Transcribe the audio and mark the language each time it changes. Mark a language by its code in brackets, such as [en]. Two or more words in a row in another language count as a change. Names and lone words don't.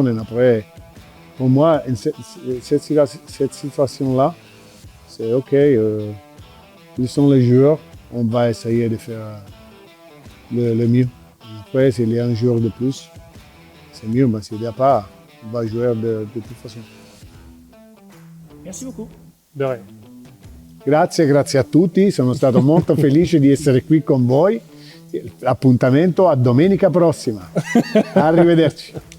[fr] Et après, pour moi, cette situation-là, c'est OK. Ils sont les joueurs. On va essayer de faire le mieux. Et après, s'il y a un joueur de plus, c'est mieux, ma s'il n'y a pas, on va jouer de toute façon. Merci beaucoup. De rien. [it] Grazie a tutti, sono stato molto felice di essere qui con voi. Appuntamento a domenica prossima. Arrivederci.